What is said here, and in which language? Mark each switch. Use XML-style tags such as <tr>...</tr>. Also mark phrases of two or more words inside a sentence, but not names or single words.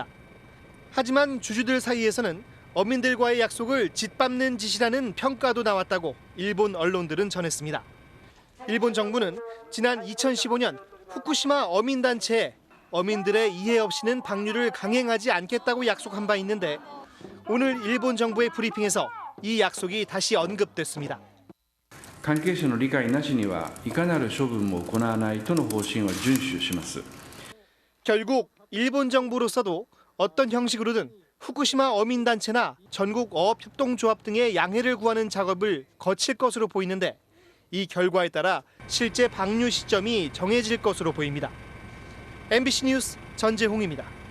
<ko>하지만 주주들 사이에서는 어민들과의 약속을 짓밟는 짓이라는 평가도 나왔다고 일본 언론들은 전했습니다. 일본 정부는 지난 2015년 후쿠시마 어민단체에 어민들의 이해 없이는 방류를 강행하지 않겠다고 약속한 바 있는데 오늘 일본 정부의 브리핑에서 이 약속이 다시 언급됐습니다.</ko> <ja>関係者の理解なしにはいかなる処分も行わないとの方針を遵守します。</ja> <ko>결국 일본 정부로서도 어떤 형식으로든 후쿠시마 어민단체나 전국 어업협동조합 등의 양해를 구하는 작업을 거칠 것으로 보이는데 이 결과에 따라 실제 방류 시점이 정해질 것으로 보입니다. MBC 뉴스 전재홍입니다.</ko>